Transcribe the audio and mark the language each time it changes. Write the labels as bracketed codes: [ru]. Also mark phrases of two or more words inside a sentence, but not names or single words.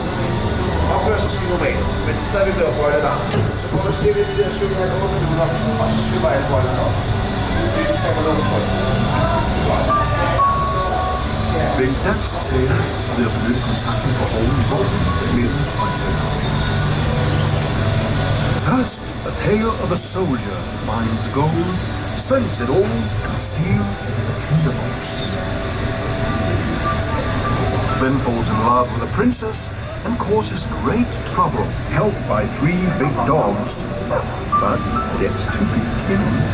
[da] Opfører sig som normalt, men stadigvæk laver bøjler langt. Så går der cirka de der 7,5 minutter, og så slipper alle bøjlerne op. Det tager noget tryk. Vælg dansk tale ved at benytte kontakten for ovenpå, midten og tæller. [en] First, a tale of a soldier finds gold, spends it all, and steals a tinderbox. Then falls in love with a princess and causes great trouble, helped by 3 big dogs, but gets to be king.